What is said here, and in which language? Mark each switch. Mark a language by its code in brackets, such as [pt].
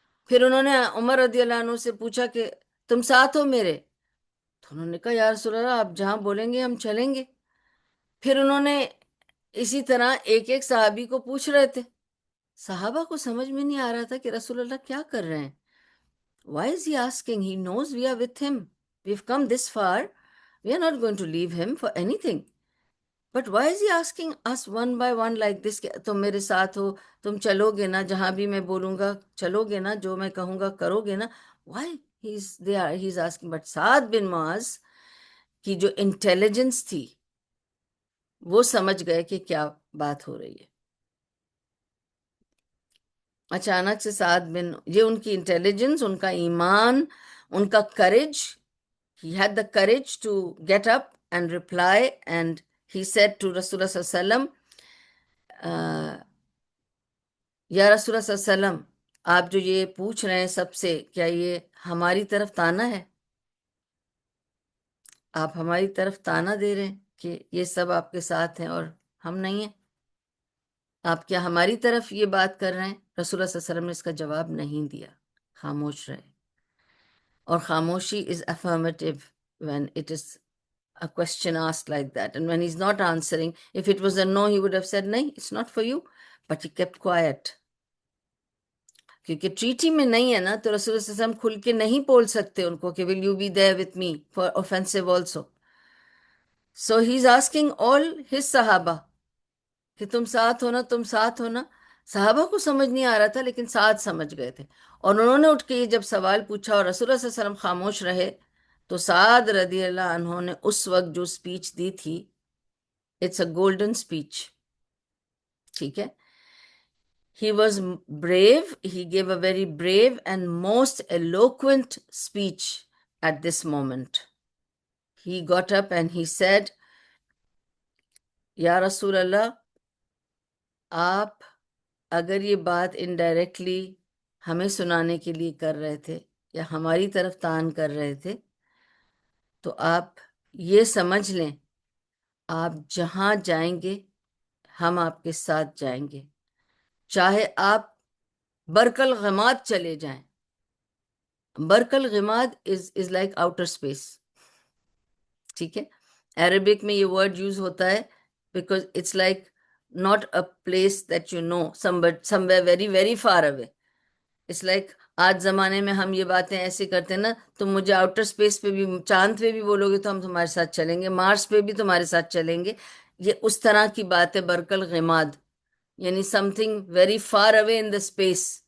[ur] پھر انہوں نے عمر رضی اللہ عنہ سے پوچھا کہ تم ساتھ ہو میرے؟ تو انہوں نے کہا یا رسول اللہ، آپ جہاں بولیں گے ہم چلیں گے. پھر انہوں نے اسی طرح ایک ایک صحابی کو پوچھ رہے تھے. صحابہ کو سمجھ میں نہیں آ رہا تھا کہ رسول اللہ کیا کر رہے ہیں. [en] Why is he asking? He knows we are with him. We've come this far. We are not going to leave him for anything. But why is he asking us one by one like this? [ur] کہ تم میرے ساتھ ہو، تم چلو گے نا، جہاں بھی میں بولوں گا چلو گے نا، جو میں کہوں گا کرو گے نا. [en] Why he's asking? [ur] But سعد بن معاذ کی جو انٹیلیجنس تھی، وہ سمجھ گئے کہ کیا بات ہو رہی ہے. اچانک سے سعد بن، یہ ان کی انٹیلیجنس، ان کا ایمان، ان کا courage. [en] He had the courage to get up and reply and he said to Rasulullah sallallahu alaihi wasallam, [ur] یا رسول اللہ صلی اللہ علیہ وسلم، آپ جو یہ پوچھ رہے ہیں سب سے، کیا یہ ہماری طرف تانا ہے؟ آپ ہماری طرف تانا دے رہے ہیں کہ یہ سب آپ کے ساتھ ہیں اور ہم نہیں ہیں؟ آپ کیا ہماری طرف یہ بات کر رہے ہیں؟ رسول اللہ صلی اللہ علیہ وسلم نے اس کا جواب نہیں دیا، خاموش رہے. اور خاموشی [en] is affirmative when it is a question asked like that. And when he's not answering, if it was a no, he would have said, no, it's not for you. But he kept quiet. [ur] کیونکہ treaty میں نہیں ہے نا، تو رسول اللہ صلی اللہ علیہ وسلم کھل کے نہیں بول سکتے ان کو کہ [en] Will you be there with me for offensive also. So he is asking all his [ur] صحابہ کہ تم ساتھ ہونا، تم ساتھ ہونا. صحابہ کو سمجھ نہیں آ رہا تھا، لیکن ساتھ سمجھ گئے تھے. اور انہوں نے اٹھ کے یہ جب سوال پوچھا اور رسول اللہ صلی اللہ علیہ وسلم خاموش رہے، تو سعد رضی اللہ عنہ نے اس وقت جو سپیچ دی تھی، [en] It's a golden speech. [ur] ٹھیک ہے. [en] He was brave. He gave a very brave and most eloquent speech at this moment. He got up and he said, [ur] Ya Rasul Allah, آپ اگر یہ بات انڈائریکٹلی ہمیں سنانے کے لیے کر رہے تھے یا ہماری طرف تان کر رہے تھے، تو آپ یہ سمجھ لیں، آپ جہاں جائیں گے ہم آپ کے ساتھ جائیں گے، چاہے آپ برکل غماد چلے جائیں. [en] برکل غماد is like outer space. [ur] ٹھیک ہے. عربک میں یہ ورڈ یوز ہوتا ہے [en] Because it's like not a place that you know, somewhere very very far away. It's like [ur] آج زمانے میں ہم یہ باتیں ایسے کرتے ہیں نا، تم مجھے آؤٹر اسپیس پہ بھی، چاند پہ بھی بولو گے تو ہم تمہارے ساتھ چلیں گے، مارس پہ بھی تمہارے ساتھ چلیں گے. یہ اس طرح کی بات ہے برکل غماد، یعنی [en] Something very far away in the space.